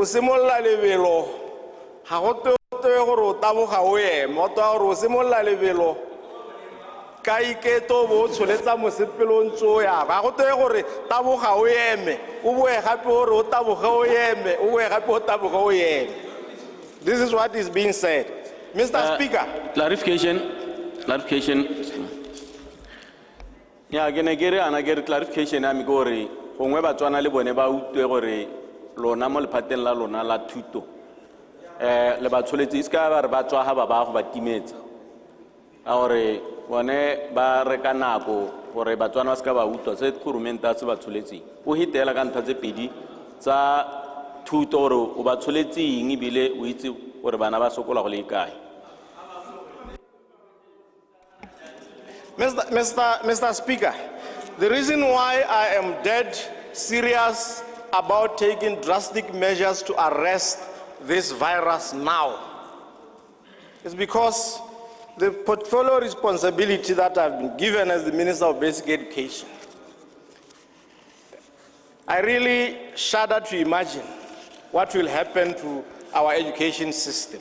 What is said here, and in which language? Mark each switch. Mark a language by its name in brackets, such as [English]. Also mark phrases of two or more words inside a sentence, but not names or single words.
[Tswana] simolola lebelo ga go gore o taboga o ema o toa gore o simolola lebelo ka iketo bo tsholetsa mosepele o ntse o ya ga go toe gore taboga o eme o boe gape gore o taboga o eme o boe gape o taboga o eme. [English] This is what is being said. Mr. Speaker. Clarification. Yeah, again, clarification. I'm going [Tswana] gongwe Batswana le bone ba utlwe gore lona mo lephateng la lona la thuto le batsholetsi iska ba re ba tswa ha ba go ba timetsa a gore bone ba reka nako gore Batswana ba ska ba utlwa se kurumenta se batsholetsi o hitela ka ntha tse pedi tsa thuto gore o batsholetsing ebile o itse gore bana ba sokola go le kae. [English] Mr. Speaker, the reason why I am dead serious about taking drastic measures to arrest this virus now is because the portfolio responsibility that I've been given as the Minister of Basic Education, I really shudder to imagine what will happen to our education system.